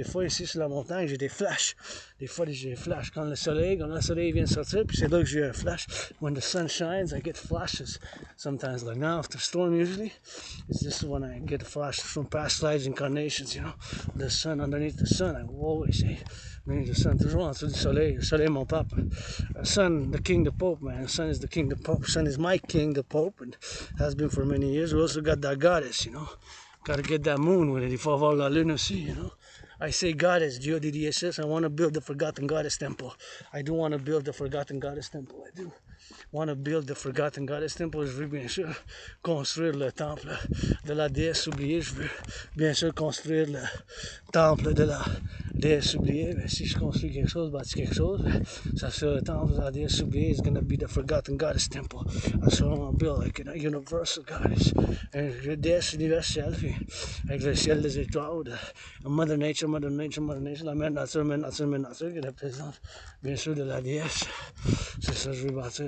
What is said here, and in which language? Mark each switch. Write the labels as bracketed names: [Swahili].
[French] Des fois, ici sur la montagne, j'ai des flashs. Des fois, j'ai des flashs. Quand le soleil vient de sortir, puis c'est là que j'ai un flash. [English] When the sun shines, I get flashes. Sometimes, like now, after storm, usually, it's just when I get flashes from past lives, incarnations, you know, the sun, underneath the sun, I will always say, the sun, [French] toujours en dessous du soleil. Le soleil, mon pape. [English] Sun, the king, the pope, man. The sun is the king, the pope. Sun is my king, the pope, and has been for many years. We also got that goddess, you know. Gotta get that moon with it. [French] Il faut avoir la lune aussi, [English] you know. I say goddess, Dio DDSS. I want to build the forgotten goddess temple. I do want to build the forgotten goddess temple. I do want to build the forgotten goddess temple. [French] Je veux bien sûr construire le temple de la déesse oubliée. Je veux bien sûr construire le temple de la déesse oubliée. Mais si je construis quelque chose, bâtis quelque chose, ça sera le temple de la déesse oubliée. [English] It's gonna be the forgotten goddess temple. That's what I want to build, like a universal goddess. [French] Une déesse universelle, puis avec le ciel des étoiles, de Mother Nature, la mère nature qui représente bien sûr de la déesse. C'est ça que je veux bâtir.